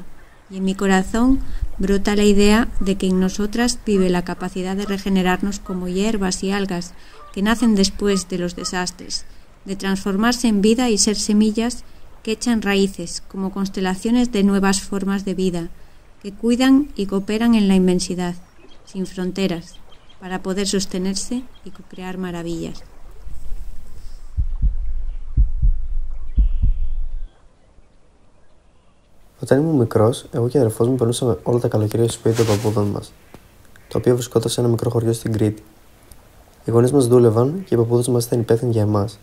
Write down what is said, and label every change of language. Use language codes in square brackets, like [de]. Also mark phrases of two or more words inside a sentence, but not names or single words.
[es] Y en mi corazón brota la idea de que en nosotras vive la capacidad de regenerarnos como hierbas y algas que nacen después de los desastres, de transformarse en vida y ser semillas que echan raíces como constelaciones de nuevas formas de vida, que cuidan y cooperan en la inmensidad, sin fronteras, para poder sostenerse y co-crear maravillas. [el] Όταν ήμουν μικρός, εγώ και αδερφός μου περνούσαμε όλα τα καλοκαίρια στο σπίτι των παππούδων μας, το οποίο βρισκόταν σε ένα μικρό χωριό στην Κρήτη. Οι γονείς μας δούλευαν και οι παππούδες μας ήταν υπεύθυνοι για εμάς.